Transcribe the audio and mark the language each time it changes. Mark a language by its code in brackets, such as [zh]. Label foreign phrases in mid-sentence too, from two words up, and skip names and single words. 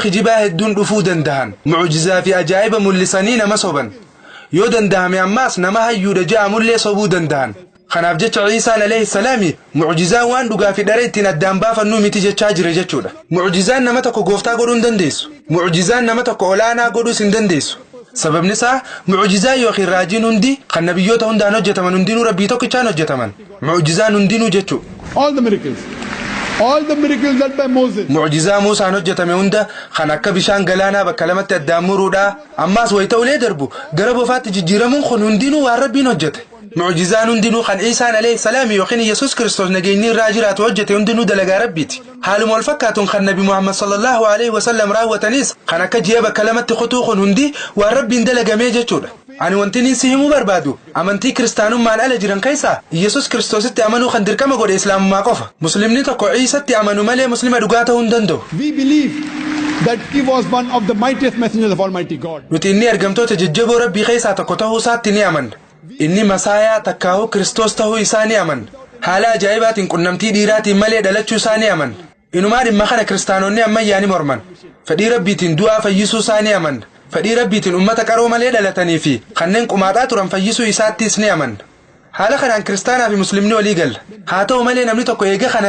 [om] kijibaa hedduun dhufuu danda'an muujizaa fi ajaa'iba mul'isanii nama soban yoo danda'ame ammaas nama hayyuudha ja'amullee sobuu danda'an kanaaf jecha Ciisaan [ar] عليه السلام [om] muujizaan waan dhugaa fi dhara ittiin addaan baafannuu miti jechaa jira jechuudha muujizaan nama tokko gooftaa godhuu hin dandeessu muujizaan nama tokko olaanaa godhuus hin dandeessu sababni isaa muujizaa yookiin raajiin hundi kan nabiyyoota hundaan hojjetaman hundinuu rabbii tokkichaan hojjetaman muujizaan hundinuu jechuudha [en] all the miracles that by Moses [om] muujizaa Muusaan hojjetame hunda kan akka bishaan galaanaa bakka lamatti addaan muruudha ammaas wayita ulee darbu gara bofaatti jijjiiramuun kun hundinuu waan rabbiin hojjete muujizaan hundinuu kan Ciisaan [ar] عليه السلام [om] yookiin Iyesuus Kiristoos nageenyi irraa jiraatu hojjete hundinuu dalagaa rabbiiti haaluma wal fakkaatuun kan nabi Muhammad [ar] صلى الله عليه وسلم [om] raawwatanis kan akka ji'a bakka lamatti kutuu kun hundi waan rabbiin dalagamee jechuudha ani wanti inni si himuu barbaadu amantii kiristaanummaan ala jiran keessaa Iyesuus Kiristoositti amanuu kan dirqama godhe islaamummaa qofa muslimni tokko Ciisatti amanu malee muslima dhugaa ta'uu hin danda'u [en] we believe that he was one of the mightiest messengers of Almighty God [om] nuti inni ergamtoota jajjaboo rabbii keessaa tokko ta'uu isaatti ni amanna inni masaayaa takkaa'uu Kiristoos ta'uu isaa ni amanna haala ajaa'ibaatiin qunnamtii dhiiraatiin malee dhalachuu isaa ni amanna inumaa dhimma kana kiristaanonni ammayyaa ni morman fedhii rabbiitiin du'aa fayyisuu isaa ni amanna fedhii rabbiitiin ummata qaroo malee dhalatanii fi kanneen qumaaxaa turan fayyisuu isaattis ni amanna haala kanaan kiristaanaa fi muslimni walii galla haa ta'u malee namni tokko eega kana